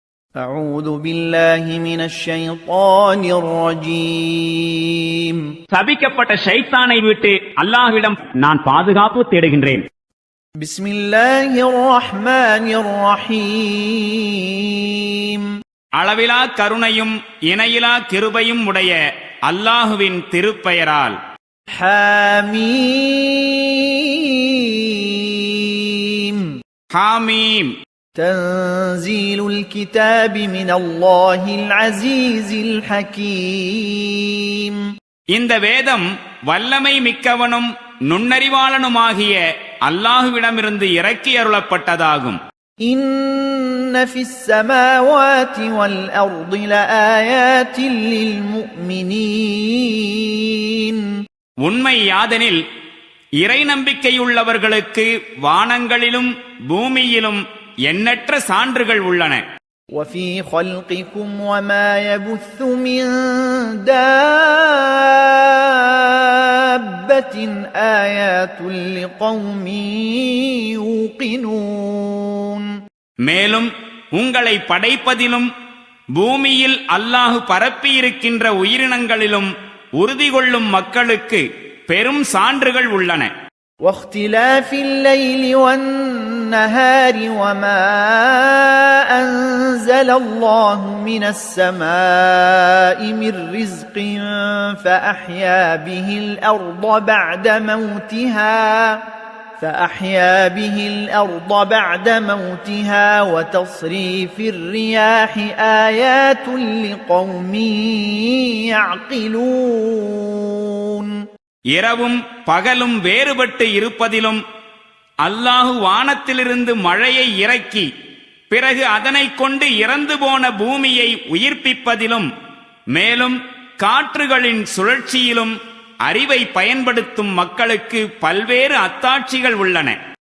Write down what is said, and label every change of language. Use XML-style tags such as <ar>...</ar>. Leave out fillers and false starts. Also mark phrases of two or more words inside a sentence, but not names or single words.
<ar>أعوذ بالله من الشيطان الرجيم</ar> <ta>சபிக்கப்பட்ட ஷைத்தானை விட்டு அல்லாஹ்விடம் நான் பாதுகாப்பு தேடுகின்றேன்.</ta> <ar>بسم الله الرحمن الرحيم</ar> <ta>அளவிலா கருணையும் இணையிலா கிருபையும் உடைய அல்லாஹுவின் திருப்பெயரால்.</ta> <ar>حميم</ar> <ta>ஹாமீம்.</ta> <ar>تنزيل الكتاب من الله العزيز الحكيم</ar> <ta>இந்த வேதம் வல்லமை மிக்கவனும் நுண்ணறிவாளனுமாகிய அல்லாஹுவிடமிருந்து இறக்கி அருளப்பட்டதாகும்.</ta> <ar>إن في السماوات والأرض لآيات للمؤمنين</ar> <ta>உண்மை யாதெனில் இறை நம்பிக்கையுள்ளவர்களுக்கு வானங்களிலும் பூமியிலும் எண்ணற்ற சான்றுகள் உள்ளன.</ta> <ar>وفي خلقكم وما يبث من دابة آيات لقوم يوقنون</ar> <ta>மேலும் உங்களை படைப்பதிலும் பூமியில் அல்லாஹு பரப்பியிருக்கின்ற உயிரினங்களிலும் உறுதி கொள்ளும் மக்களுக்கு பெரும் சான்றுகள் உள்ளன.</ta> <ar>واختلاف الليل والنهار وما أنزل الله من السماء من رزق فأحيا به الأرض بعد موتها وتصريف الرياح آيات لقوم يعقلون</ar> <ta>இரவும் பகலும் வேறுபட்டு இருப்பதிலும் அல்லாஹு வானத்திலிருந்து மழையை இறக்கி பிறகு அதனைக் கொண்டு இறந்து போன பூமியை உயிர்ப்பிப்பதிலும் மேலும் காற்றுகளின் சுழற்சியிலும் அறிவை பயன்படுத்தும் மக்களுக்கு பல்வேறு அத்தாட்சிகள் உள்ளன.</ta>